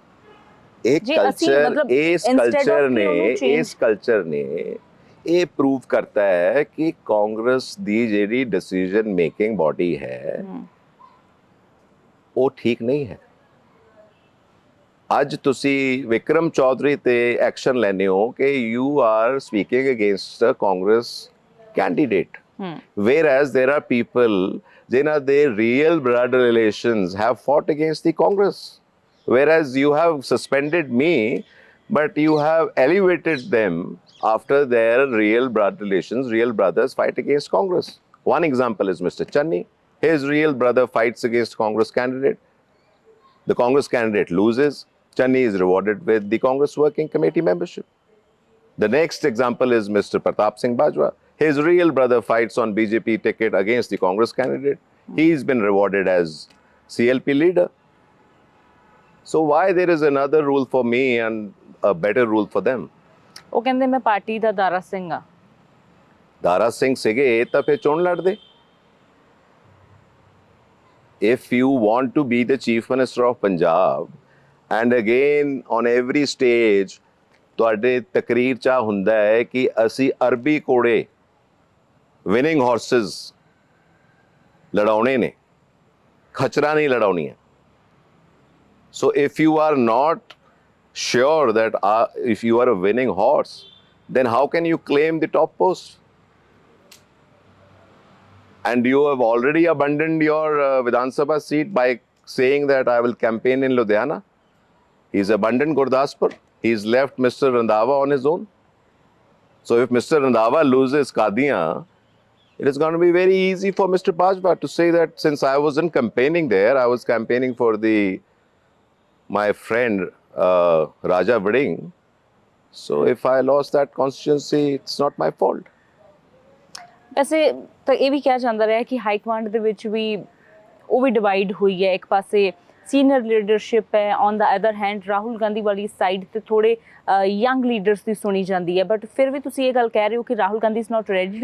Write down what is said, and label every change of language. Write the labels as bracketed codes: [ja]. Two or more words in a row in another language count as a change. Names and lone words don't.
[pa] ਇਸ ਕਲਚਰ ਨੇ ਇਹ ਪ੍ਰੂਵ ਕਰਤਾ ਹੈ ਕਿ ਕਾਂਗਰਸ ਦੀ ਜਿਹੜੀ [en] decision making body [pa] ਹੈ ਉਹ ਠੀਕ ਨਹੀਂ ਹੈ। ਅੱਜ ਤੁਸੀਂ ਵਿਕਰਮ ਚੌਧਰੀ ਤੇ ਐਕਸ਼ਨ ਲੈਨੇ ਹੋ ਕਿ [en] you are speaking against a Congress candidate, whereas there are people [pa] ਜਿਨ੍ਹਾਂ ਦੇ [en] real blood relations have fought against the Congress, whereas you have suspended me but you have elevated them after their real blood relations, real brothers fight against Congress. One example is Mr. Channi. His real brother fights against Congress candidate. The Congress candidate loses. Channi is rewarded with the Congress Working Committee membership. The next example is Mr. Pratap Singh Bajwa. His real brother fights on BJP ticket against the Congress candidate. He's been rewarded as CLP leader. So why there is another rule for me and a better rule for them? [pa] ਉਹ ਕਹਿੰਦੇ ਮੈਂ ਪਾਰਟੀ ਦਾ ਦਾਰਾ ਸਿੰਘ ਆ। ਦਾਰਾ ਸਿੰਘ ਸੀਗੇ ਤਾਂ ਫਿਰ ਚੋਣ ਲੜਦੇ। [en] If you want to be the chief minister of Punjab and again on every stage [pa] ਤੁਹਾਡੇ ਤਕਰੀਰ 'ਚ ਹੁੰਦਾ ਹੈ ਕਿ ਅਸੀਂ ਅਰਬੀ ਘੋੜੇ [en] winning horses [pa] ਲੜਾਉਣੇ ਨੇ, ਖਚਰਾ ਨਹੀਂ ਲੜਾਉਣੀ ਹੈ। [en] So if you are not sure that if you are a winning horse, then how can you claim the top post? And you have already abandoned your Vidhan Sabha seat by saying that I will campaign in Ludhiana. He's abandoned Gurdaspur. He's left Mr. Randhawa on his own. So if Mr. Randhawa loses Kadian, It is going to be very easy for Mr. Bajwa to say that since I wasn't campaigning there, I was campaigning for my friend Raja Vading. So if I lost that constituency, it's not my fault. [pa] ਵੈਸੇ ਤਾਂ ਇਹ ਵੀ ਕਿਹਾ ਜਾਂਦਾ ਰਿਹਾ ਕਿ [en] high command [pa] ਦੇ ਵਿੱਚ ਵੀ ਉਹ ਵੀ ਡਿਵਾਈਡ ਹੋਈ ਹੈ। ਇੱਕ ਪਾਸੇ [en] senior leadership [pa] ਹੈ, [en] on the other hand [pa] ਰਾਹੁਲ ਗਾਂਧੀ ਵਾਲੀ ਸਾਈਡ ਤੇ ਥੋੜੇ [en] young leaders [pa] ਦੀ ਸੁਣੀ ਜਾਂਦੀ ਹੈ, ਬਟ ਫਿਰ ਵੀ ਤੁਸੀਂ ਇਹ ਗੱਲ ਕਹਿ ਰਹੇ ਹੋ ਕਿ ਰਾਹੁਲ ਗਾਂਧੀ [en] is not ready to